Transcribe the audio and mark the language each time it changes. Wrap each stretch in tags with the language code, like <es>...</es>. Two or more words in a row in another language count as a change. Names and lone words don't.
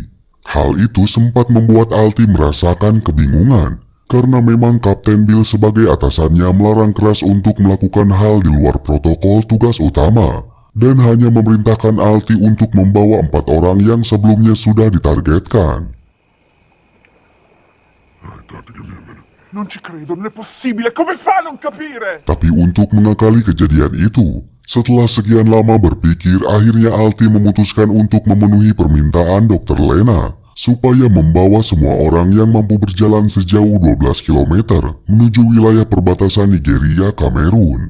<id>Hal itu sempat membuat Alti merasakan kebingungan, karena memang Kapten Bill sebagai atasannya melarang keras untuk melakukan hal di luar protokol tugas utama, dan hanya memerintahkan Alti untuk membawa 4 orang yang sebelumnya sudah ditargetkan.</id> <it>Non ci credo, non è possibile, come fa a non capire?</it> <id>Tapi untuk mengakali kejadian itu, setelah sekian lama berpikir, akhirnya Alti memutuskan untuk memenuhi permintaan Dr. Lena supaya membawa semua orang yang mampu berjalan sejauh 12 km menuju wilayah perbatasan Nigeria, Kamerun.</id>